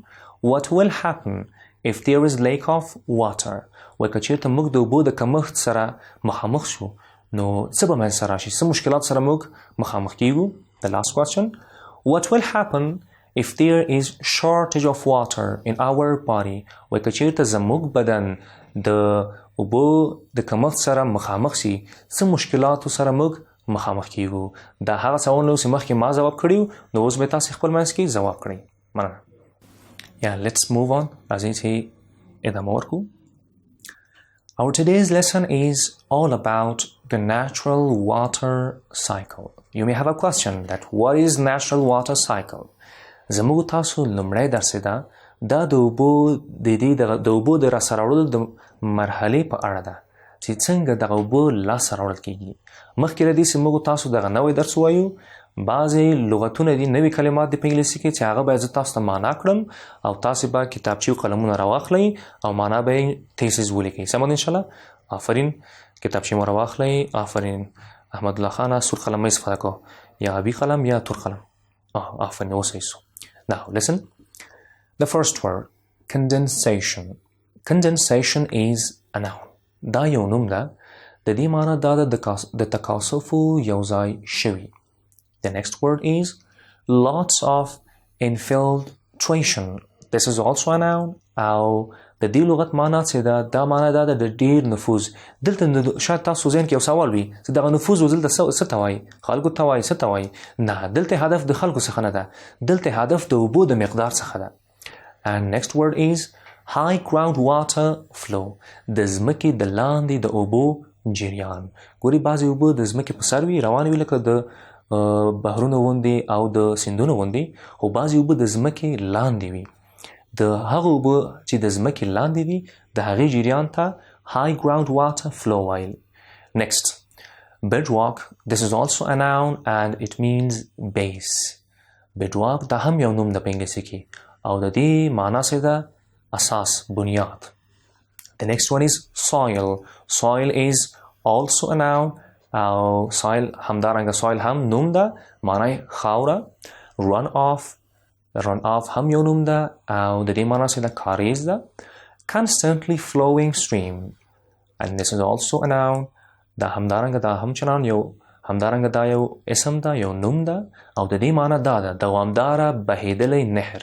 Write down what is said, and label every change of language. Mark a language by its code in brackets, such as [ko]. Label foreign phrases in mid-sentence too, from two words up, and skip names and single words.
[en] What will happen if there is lack of water? [ps] وای که چېرته موږ د اوبو د کمښت سره مخامخ شو نو څه به منځته راشي؟ څه مشکلات سره موږ مخامخ کیږو؟ [en] The last question. What will happen if there is shortage of water in our body? [ps] وای که چېرته زموږ بدن د اوبو د کمښت سره مخامخ سي څه مشکلاتو سره موږ مخامخ کیږو؟ دا هغه سوالونه چې مخکې ما ځواب کړي نو اوس به تاسې خپل منځ کې ځواب کړئ. مننه. [en] Let's move on. [ps] راځئ چې ادامه ورکړو. [en] Our today's lesson is all about the natural water cycle. you may have a question that what is natural water cycle. [ps] زموږ تاسو لومړی درس دا د اوبو د راسره وړلو د مرحلې په اړه ده چې څنګه دغه اوبه لاسته راوړل کیږي. مخکې له دې چې موږ تاسو دغه نوی درس ووایو، بعضې لغتونه دي، نوي کلمات دي په انګلیسي کې چې هغه باید زه تاسو ته معنا کړم او تاسې به کتابچې او قلمونه راواخلئ او معنا به یې تیسیز ولیکئ. سمه ده انشاءالله؟ آفرین. کتابچې مو راواخلئ. آفرین. احمد الله خانه سور قلم مه استفاده کو، یا ابي قلم یا تور قلم. آفرین، اوسئ سو. [en] Now listen. The first word, condensation. Condensation is a noun. [ps] دا یو نوم ده. د دې معنی دا ده د تکاثفو یو ځای شوي. [en] The next word is lots of infiltration. This is also a noun. [ps] او د دې لغت معنا څه ده؟ دا معنا دا ده د ډیر نفوذ. دلته شاید تاسو ذهن کې یو سوال وي چې دغه نفوذ دلته څه ته وایي؟ خلکو ته وایي؟ څه ته وایي؟ نه، دلته هدف د خلکو څخه نه ده، دلته هدف د اوبو د مقدار څخه ده. [en] And next word is high groundwater flow. [ps] د ځمکې د لاندې د اوبو جریان. ګوري بعضې اوبه د ځمکې په سر وي، روانې وي لکه د بحرونو غوندې او د سیندونو غوندې، خو بعضې اوبه د ځمکې لاندې وي. د هغه اوبه چې د ځمکې لاندې وي د هغې جریان ته [en] high groundwater flow [ps] وایي. [en] Next, bedrock. This is also a noun and it means base. [ps] bedrock دا هم یو نوم ده په انګلیسي کې او د دې معنا څه ده؟ اساس، بنیاد. [en] The next one is soil. Soil is also a noun [ps] او soil همدارنګه soil هم نوم ده، معنی خاوره. [en] run off [ps] هم یو نوم ده او د دې معنا څه ده؟ کاریز ده. [en] constantly flowing stream and this is also a noun. [ps] دا همدارنګه دا هم چنان یو همدارنګه دا یو اسم ده، یو نوم ده او د دې معنا دا ده دوامداره بهیدلی نهر.